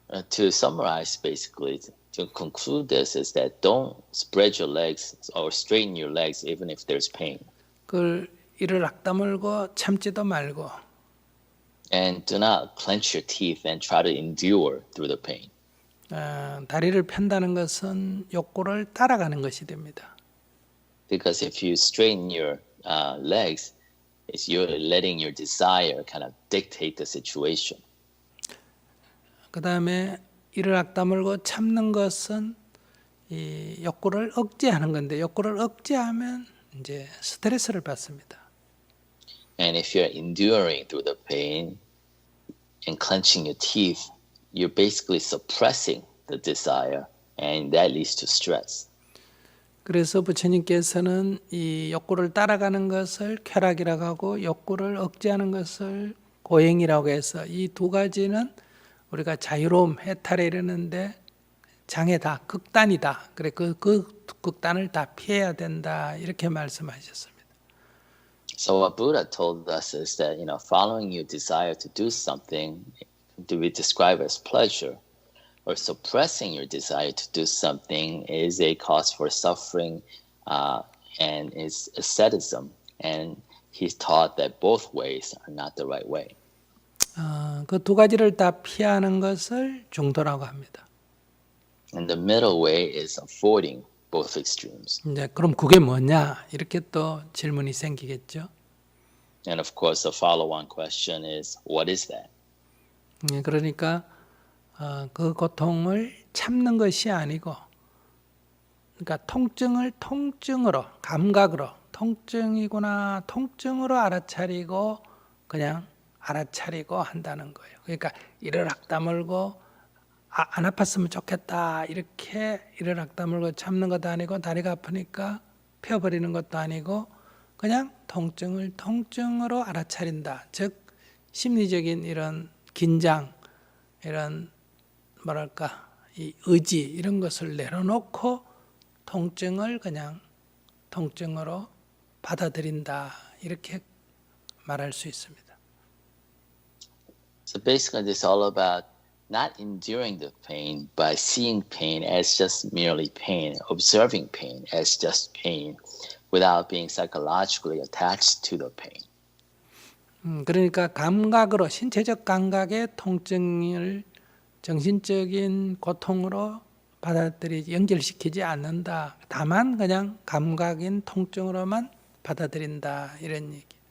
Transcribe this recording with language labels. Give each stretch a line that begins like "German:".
English: To summarize, basically, to conclude this is that don't spread your legs or straighten your legs even if there's pain.
Korean: 그걸 이를 악다물고 참지도 말고.
English: And do not clench your teeth and try to endure through the pain.
Korean: 다리를 편다는 것은 욕구를 따라가는 것이 됩니다.
English: Because if you straighten your legs, you're letting your desire kind of dictate the situation.
Korean: 그 다음에 이를 악다물고 참는 것은 이 욕구를 억제하는 건데 욕구를 억제하면 이제 스트레스를 받습니다.
English: And if you're enduring through the pain and clenching your teeth, you're basically suppressing the desire, and that leads to stress.
Korean: 그래서 부처님께서는 이 욕구를 따라가는 것을 쾌락이라고 하고 욕구를 억제하는 것을 고행이라고 해서 이 두 가지는 우리가 자유로움, 해탈에 이르는데 장애다, 극단이다. 그래 그 극단을 다 피해야 된다 이렇게 말씀하셨습니다.
English: So what Buddha told us is that following your desire to do something to be described as pleasure, or suppressing your desire to do something is a cause for suffering and is asceticism. And he's taught that both ways are not the right way.
Korean: 그 두 가지를 다 피하는 것을 중도라고 합니다.
English: And the middle way is avoiding both extremes.
Korean: 이제 그럼 그게 뭐냐 이렇게 또 질문이 생기겠죠.
English: And of course, the follow-on question is, what is that?
Korean: 그러니까 그 고통을 참는 것이 아니고, 그러니까 통증을 통증으로, 감각으로 통증이구나, 통증으로 알아차리고 그냥 알아차리고 한다는 거예요. 그러니까 이를 악다물고 안 아팠으면 좋겠다 이렇게 이를 악다물고 참는 것도 아니고 다리가 아프니까 펴버리는 것도 아니고 그냥 통증을 통증으로 알아차린다. 즉 심리적인 이런 긴장, 이런 뭐랄까 이 의지 이런 것을 내려놓고 통증을 그냥 통증으로 받아들인다 이렇게 말할 수 있습니다.
English: So basically, this is all about not enduring the pain, but seeing pain as just merely pain, observing pain as just pain, without being psychologically attached to the pain.
Korean: 그러니까 감각으로 신체적 감각의 통증을 정신적인 고통으로 받아들이지 연결시키지 않는다. 다만 그냥 감각인 통증으로만 받아들인다 이런 얘기.